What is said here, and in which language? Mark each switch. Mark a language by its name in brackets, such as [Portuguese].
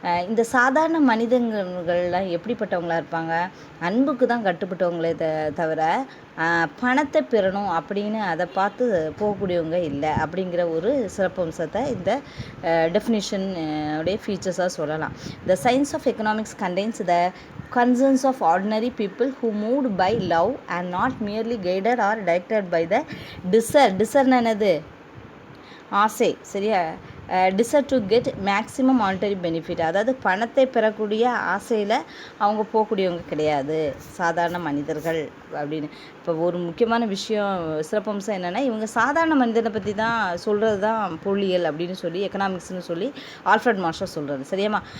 [Tamil] இந்த சாதாரண மனிதர்கள்லாம் எப்படிப்பட்டவங்களாக இருப்பாங்க, அன்புக்கு தான் கட்டுப்பட்டவங்களே தவிர பணத்தை பெறணும் அப்படின்னு அதை பார்த்து போகக்கூடியவங்க இல்லை அப்படிங்கிற ஒரு சிறப்பம்சத்தை இந்த டெஃபினிஷன் உடைய ஃபீச்சர்ஸாக சொல்லலாம். [English] the science of economics contains the concerns of ordinary people who moved by love and not merely guided or directed by the desire [Tamil] என்னது, ஆசை. சரியா? [English] Desire to get maximum monetary benefit. [Tamil] அதாவது பணத்தை பெறக்கூடிய ஆசையில் அவங்க போகக்கூடியவங்க கிடையாது சாதாரண மனிதர்கள் அப்படின்னு. இப்போ ஒரு முக்கியமான விஷயம், சிறப்பம்சம் என்னென்னா, இவங்க சாதாரண மனிதனை பற்றி தான் சொல்கிறது தான் பொருளியல் அப்படின்னு சொல்லி, எக்கனாமிக்ஸ்னு சொல்லி ஆல்ஃப்ரட் மார்ஷல் சொல்கிறது. சரியாம்மா?